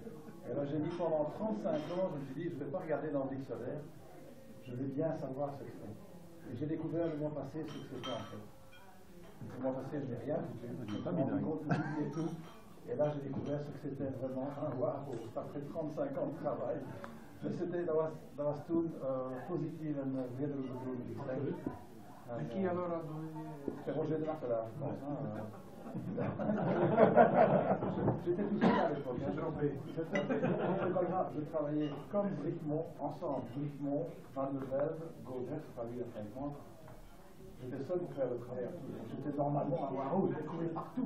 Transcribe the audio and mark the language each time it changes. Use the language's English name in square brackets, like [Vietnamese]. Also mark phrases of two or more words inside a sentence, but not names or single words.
[French] Et alors j'ai dit pendant 35 ans, je me suis dit, je ne vais pas regarder dans le dictionnaire, je vais bien savoir ce que c'est. Et j'ai découvert le mois passé ce que c'était en fait. Le mois passé, je n'ai rien foutu, je me suis rendu compte que j'oubliais tout. Et là, j'ai découvert ce que c'était vraiment un waouh, après 35 ans de travail. Mais c'était, [Dutch] dat was toen positief en wereldbedoeling. [French] Mais qui alors a donné... C'est Roger de Martela, je pense. J'étais tout seul à l'époque. Je travaillais comme Bricmont, ensemble. Bricmont, Van de Velde, Gaudret, travaillait avec moi. J'étais seul pour faire le travail. J'étais normalement à Waro, je courais partout.